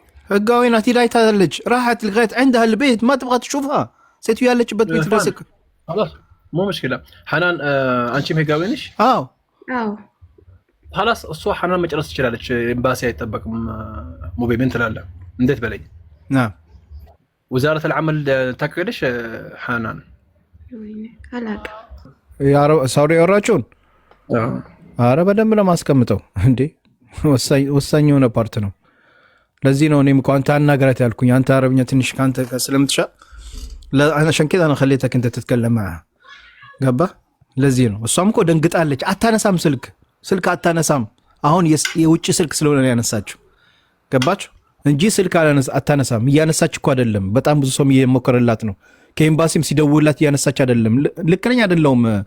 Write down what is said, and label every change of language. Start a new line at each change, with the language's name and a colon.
Amharic: ህጋዊ ናት። ሂዳይታለች።
Arabic: راحت لغايه عندها البيت ما تبغى تشوفها
Amharic: ሴትዮ ያለችበት ቤት ድረስ።
Arabic: خلاص مو مشكله.
Amharic: حنان አንቺም ህጋዊ ነሽ? አዎ خلاص እሷ حنان መጨረስ ትችላለች። ኤምባሲ አይጠበቅም። ሙቤ ምን ትላለህ? እንዴት በለኝ።
Arabic: نعم وزاره العمل
Amharic: ታቀደሽ
Arabic: حنان?
Amharic: አላቀ ሳውዲ ያወራችሁን? አረ በደንብ ነው ማስቀምጠው እንዴ። ወሳኝ የሆነ ፓርት ነው። ለዚህ ነው እኔም እኮ አንተ አናገራት ያልኩኝ። አንተ አረብኛ ትንሽ ካንተ ስለምትሻ
Arabic: عشان كده انا خليتك انت تتكلم معها
Amharic: ገባ። ለዚህ ነው እሷም እኮ ደንግጣለች። አታነሳም፣ ስልክ አታነሳም። አሁን የውጭ ስልክ ስለሆነ ነው ያነሳችው። ገባችሁ እንጂ ስልክ አታነሳም። እያነሳች እኮ አይደለም። በጣም ብዙ ሰው እየሞከረላት ነው። ከኤምባሲም ሲደውላት እያነሳች አይደለም። ልክ ነኝ አይደለሁም?